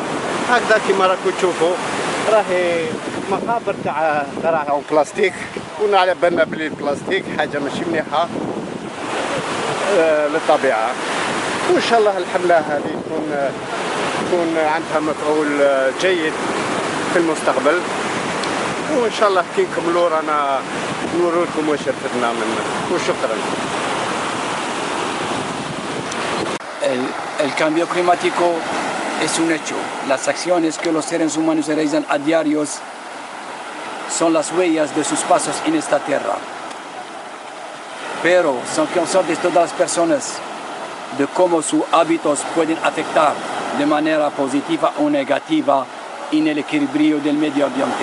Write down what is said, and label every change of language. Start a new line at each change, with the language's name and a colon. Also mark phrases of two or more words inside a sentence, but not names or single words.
Arabic: هكذا كيما راكم تشوفوا راهي مقابر تاع قراعة بلاستيك، كنا على بالنا بلي البلاستيك حاجة ماشي مليحة للطبيعة. وإن شاء الله الحملة هذه تكون عندها مفعول جيد في المستقبل، وإن شاء الله كي نكملوا رانا نورو لكم واش رفدنا منه. وشكرا.
Spanish: El cambio climático es un hecho. Las acciones que los seres humanos realizan a diarios son las huellas de sus pasos en esta tierra. Pero son conscientes todas las personas de cómo sus hábitos pueden afectar de manera positiva o negativa en el equilibrio del medio ambiente.